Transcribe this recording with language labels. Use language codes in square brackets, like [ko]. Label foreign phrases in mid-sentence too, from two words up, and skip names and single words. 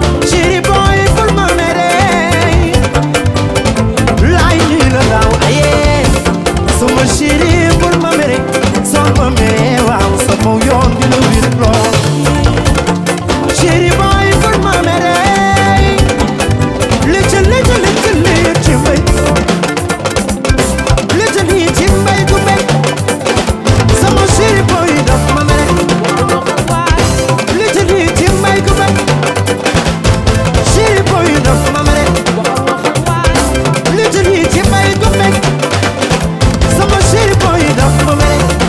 [wo] Chéri boy, bul ma mere. Laay, lii la laaw, aye. Sama chéri, bul ma mere, sama mere, waaw, sama yoon gi du wéet lool. Chéri boy, bul ma mere. [en] Little, little, little, little mbay. Little, little [wo] mbay du mbay. Sama chéri boy, daf ma mere. [en] Little, little [wo] mbay du mbay. Chéri boy, daf ma mere. [en] Little, little [wo] mbay du mbay. Sama chéri boy daf ma mere.